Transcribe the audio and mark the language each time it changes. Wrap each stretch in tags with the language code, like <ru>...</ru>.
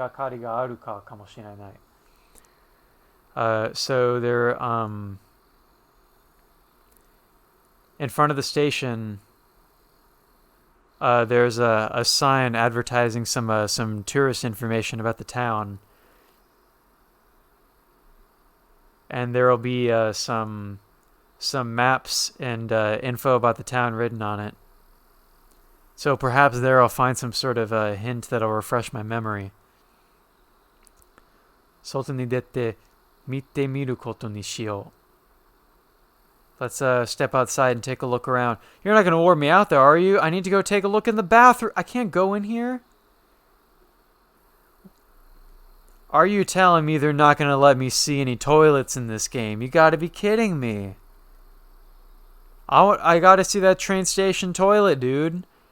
<ja>駅前に街の案内の看板があるかないの地図とか街の言われや観光名所なんかが書かれている何かを思い出す手がかりがあるかもしれない</ja> <en>so they're in front of the station. There's a sign advertising some tourist information about the town, and there will be some maps and info about the town written on it. So perhaps there I'll find some sort of a hint that'll refresh my memory.</en> <ja>外に出て見てみることにしよう.</ja> <en>Let's step outside and take a look around. You're not going to order me out there, are you? I need to go take a look in the bathroom. I can't go in here? Are you telling me they're not going to let me see any toilets in this game? You got to be kidding me. I got to see that train station toilet, dude.</en>